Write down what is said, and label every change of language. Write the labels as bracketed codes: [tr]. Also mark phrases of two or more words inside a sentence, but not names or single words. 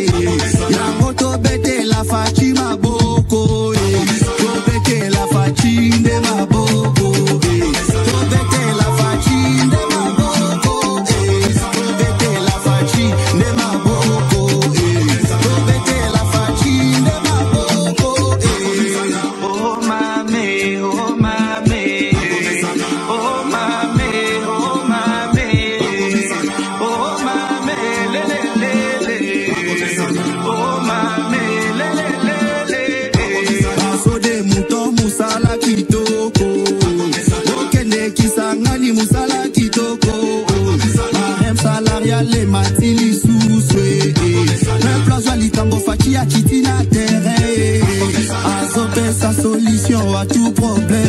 [ln] yango tobete la faci maboko tobete la faci nde maboko tobete la faci nde maboko tobete la faci nde maboko tobete la faci nde maboko oh mame oh mame oh mame oh mame oh mame lele lele oh mame lele lele baso de mouton musala kitoko okende kisangani musala kitoko [fr] barème salariale [ln] matili suswe remplace litango faci ya kiti na terrain azopesa [fr] solution à tout problème